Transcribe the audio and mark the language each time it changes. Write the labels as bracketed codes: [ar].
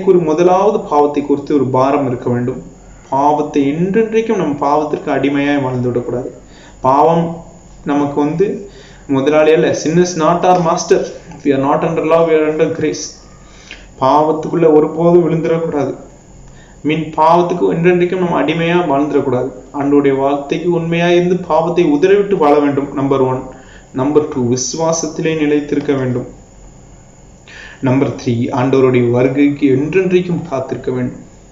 [ta] முதலாவது பாவத்தை குறித்து ஒரு பாரம் இருக்க வேண்டும். பாவத்தை என்றென்றைக்கும் நம்ம பாவத்திற்கு அடிமையாய் வாழ்ந்து விடக்கூடாது. பாவம் நமக்கு முதலாளி அல்ல. [en] sin is not our master. We are not under law, we are under grace. [ta] பாவத்துக்குள்ள ஒருபோதும் விழுந்துடக்கூடாது. பாவத்துக்கு என்றென்றைக்கும் நம்ம அடிமையா வாழ்ந்துடக்கூடாது. ஆண்டவருடைய வார்த்தைக்கு உண்மையா இருந்து பாவத்தை உதறிவிட்டு வாழ வேண்டும். நம்பர் 1. நம்பர் 2, விசுவாசத்திலே நிலைத்திருக்க வேண்டும். நம்பர் 3, ஆண்டவருடைய வருகைக்கு என்றென்றைக்கும் காத்திருக்க வேண்டும்.